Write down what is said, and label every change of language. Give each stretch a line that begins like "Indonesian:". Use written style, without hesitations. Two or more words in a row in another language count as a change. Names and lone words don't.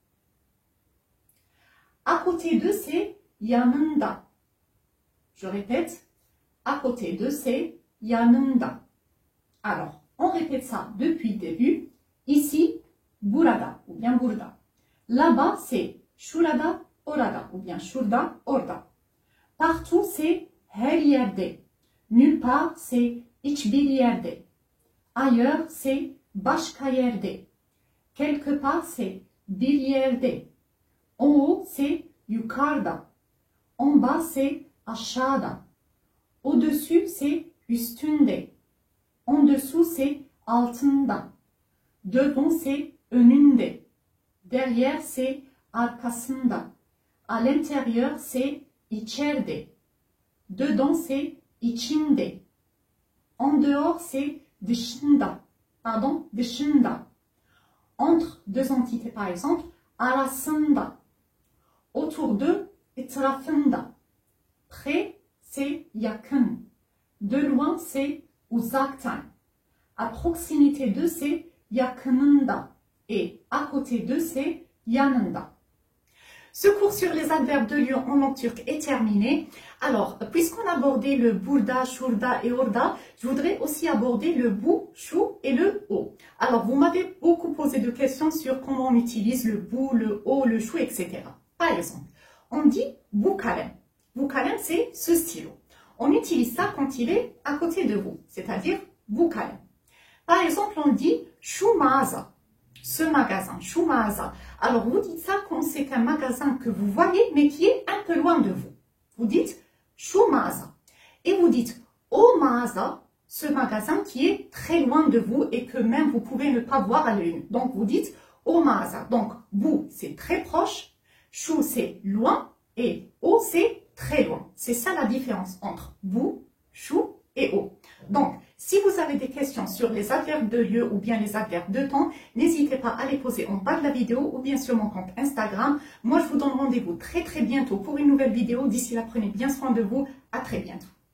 French: À côté de, c'est yanında. Je répète, à côté de, c'est yanında. Alors, on répète ça depuis le début. Ici, burada ou bien burada. Là-bas, c'est
Turkish: şurada, orada
French: ou bien
Turkish: şurada, orada.
French: Partout, c'est
Turkish: her yerde.
French: Nulle part, c'est
Turkish: hiçbir yerde.
French: Ailleurs, c'est
Turkish: başka yerde.
French: Quelque part, c'est
Turkish: bir yerde.
French: En haut, c'est yukarıda. En bas, c'est aşağıda. Au-dessus, c'est üstünde. En dessous, c'est altında. Devant, c'est önünde. Derrière, c'est arkasında. À l'intérieur, c'est içeride. Dedans, c'est içinde. En dehors, c'est dışında. Pardon, dışında. Entre deux entités, par exemple, arasında. Autour d'eux, etrafında. Près, c'est yakın. De loin, c'est uzaktan. À proximité d'eux, c'est yakınında. Et à côté d'eux, c'est yanında. Ce cours sur les adverbes de lieu en langue turque est terminé. Alors, puisqu'on a abordé le
Turkish: burada, şurada
French: et orada, je voudrais aussi aborder le
Turkish: bu, şu
French: et le o. Alors, vous m'avez beaucoup posé de questions sur comment on utilise le bu, le o, le şu, etc. Par exemple, on dit
Turkish: bu kalem. Bu kalem,
French: c'est ce stylo. On utilise ça quand il est à côté de vous, c'est-à-dire
Turkish: bu kalem.
French: Par exemple, on dit
Turkish: şu mağaza.
French: Ce magasin,
Turkish: şu mağaza.
French: Alors, vous dites ça quand c'est un magasin que vous voyez, mais qui est un peu loin de vous. Vous dites
Turkish: şu mağaza.
French: Et vous dites
Turkish: o mağaza,
French: ce magasin qui est très loin de vous et que même vous pouvez ne pas voir à l'œil nu. Donc, vous dites
Turkish: o mağaza.
French: Donc, bu, c'est très proche. Şu, c'est loin. Et o, c'est très loin. C'est ça la différence entre
Turkish: bu, şu
French: et o. Donc, si vous avez des questions sur les adverbes de lieu ou bien les adverbes de temps, n'hésitez pas à les poser en bas de la vidéo ou bien sur mon compte Instagram. Moi, je vous donne rendez-vous très bientôt pour une nouvelle vidéo. D'ici là, prenez bien soin de vous. À très bientôt.